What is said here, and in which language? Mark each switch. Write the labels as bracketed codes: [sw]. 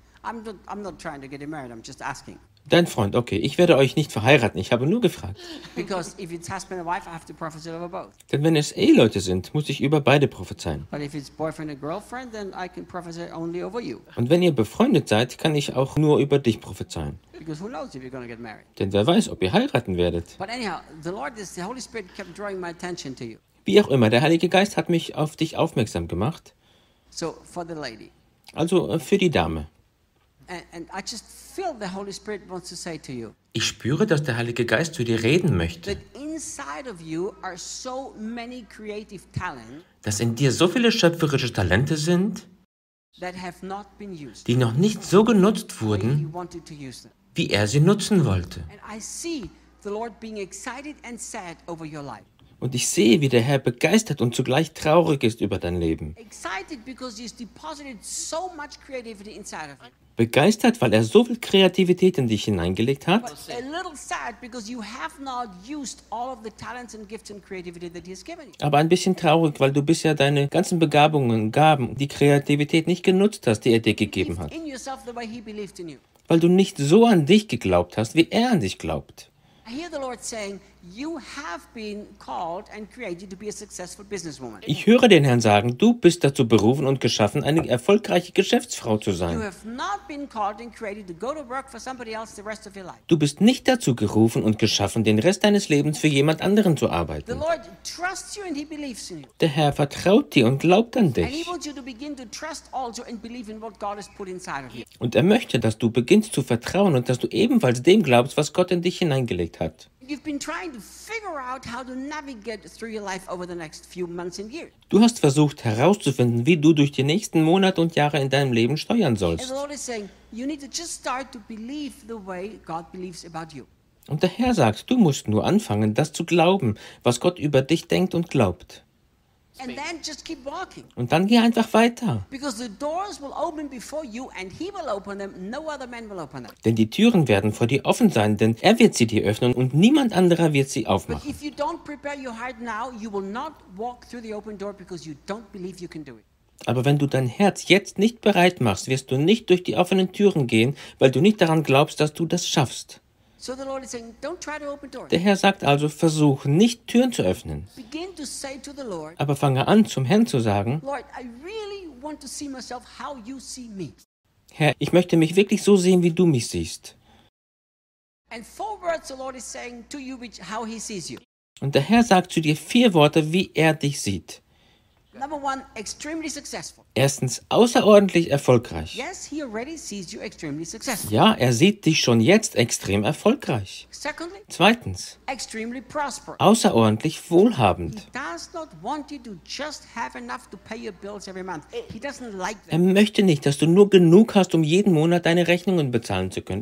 [en] I'm not trying to get him married, I'm just asking. [de] Dein Freund, okay, ich werde euch nicht verheiraten, ich habe nur gefragt. [en] Because if it's husband and wife, I have to prophesy over both. [de] Denn wenn es Eheleute sind, muss ich über beide prophezeien. [en] But if it's boyfriend and girlfriend, then I can prophesy only over you. [de] Und wenn ihr befreundet seid, kann ich auch nur über dich prophezeien. [en] Because who knows if you're going to get married? [de] Denn wer weiß, ob ihr heiraten werdet. [en] But anyhow, the Holy Spirit kept drawing my attention to you. [de] Wie auch immer, der Heilige Geist hat mich auf dich aufmerksam gemacht. [en] So for the lady. [de] Also für die Dame. [en] And I just feel the Holy Spirit wants to say to you. [de] Ich spüre, dass der Heilige Geist zu dir reden möchte. [en] That inside of you are so many creative talents. [de] Dass in dir so viele schöpferische Talente sind. [en] That have not been used. [de] Die noch nicht so genutzt wurden. [en] He wanted to use them. [de] Wie er sie nutzen wollte. [en] And I see the Lord being excited and sad over your life. [de] Und ich sehe, wie der Herr begeistert und zugleich traurig ist über dein Leben. [en] Excited because he's deposited so much creativity inside of you. [de] Begeistert, weil er so viel Kreativität in dich hineingelegt hat. [en] A little sad because you have not used all of the talents and gifts and creativity that he has given you. [de] Aber ein bisschen traurig, weil du bisher deine ganzen Begabungen, Gaben, die Kreativität nicht genutzt hast, die er dir gegeben hat. [en] In yourself the way he believed in you. [de] Weil du nicht so an dich geglaubt hast, wie er an dich glaubt. [en] I hear the Lord saying, you have been called and created to be a successful businesswoman. [de] Ich höre den Herrn sagen, du bist dazu berufen und geschaffen, eine erfolgreiche Geschäftsfrau zu sein. [en] You have not been called and created to go to work for somebody else the rest of your life. [de] Du bist nicht dazu gerufen und geschaffen, den Rest deines Lebens für jemand anderen zu arbeiten. [en] The Lord trusts you and he believes in you. [de] Der Herr vertraut dir und glaubt an dich. [en] And he wants you to begin to trust also and believe in what God has put inside of you. [de] Und er möchte, dass du beginnst zu vertrauen und dass du ebenfalls dem glaubst, was Gott in dich hineingelegt hat. [en] You've been trying to figure out how to navigate through your life over the next few months and years. [de] Du hast versucht herauszufinden, wie du durch die nächsten Monate und Jahre in deinem Leben steuern sollst. [en] And the Lord is saying, you need to just start to believe the way God believes about you. [de] Und der Herr sagt, du musst nur anfangen, das zu glauben, was Gott über dich denkt und glaubt. [en] And then just keep walking. [de] Und dann geh einfach weiter. [en] Because the doors will open before you and he will open them, no other man will open them. [de] Denn die Türen werden vor dir offen sein, denn er wird sie dir öffnen und niemand anderer wird sie aufmachen. [en] But if you don't prepare your heart now, you will not walk through the open door because you don't believe you can do it. [de] Aber wenn du dein Herz jetzt nicht bereit machst, wirst du nicht durch die offenen Türen gehen, weil du nicht daran glaubst, dass du das schaffst. [en] So the Lord is saying, don't try to open doors. [de] Der Herr sagt also, versuch nicht, Türen zu öffnen. [en] Begin to say to the Lord, [de] aber fange an, zum Herrn zu sagen, [en] Lord, I really want to see myself how you see me. [de] Herr, ich möchte mich wirklich so sehen, wie du mich siehst. [en] And four words the Lord is saying to you, which, how he sees you. [de] Und der Herr sagt zu dir vier Worte, wie er dich sieht. [en] Number one, extremely successful. [de] Erstens, außerordentlich erfolgreich. [en] Yes, he already sees you extremely successful. [de] Ja, er sieht dich schon jetzt extrem erfolgreich. [en] Secondly, [de] zweitens, [en] extremely prosperous. [de] Außerordentlich wohlhabend. [en] He does not want you to just have enough to pay your bills every month. He doesn't like that. [de] Er möchte nicht, dass du nur genug hast, um jeden Monat deine Rechnungen bezahlen zu können.